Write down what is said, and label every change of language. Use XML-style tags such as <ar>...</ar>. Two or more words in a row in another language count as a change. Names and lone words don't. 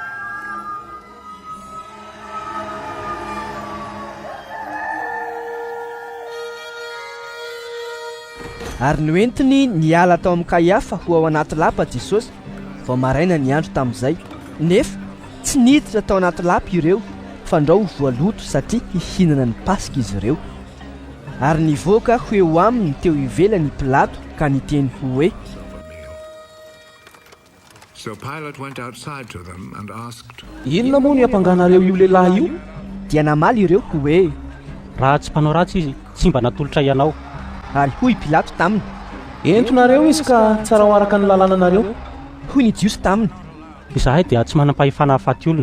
<mg>Ary noentiny niala tao amin'ny Kaiafa ho ao anaty lapa Jesosy vao maraina ny andro tamin'izay. Nefa tsy niditra tao anaty lapa ireo, fa ndrao voaloto satria hihinana ny Pasika izy ireo. Ary nivoaka ho eo aminy teo ivelany Pilato ka niteny hoe:</mg> <en>So Pilate went outside to them and asked,</en> <mg>inona moa ny ampanganareo io lehilahy io? Dia namaly ireo hoe: raha tsy mpanao ratsy izy, tsy mba natolotra ianao. Ary hoy Pilato taminy: entonareo izy ka tsara ho araka ny lalàna nareo. Hoy ny jiosy taminy: izahay dia tsy manam-pahefana hafaty olona.</mg>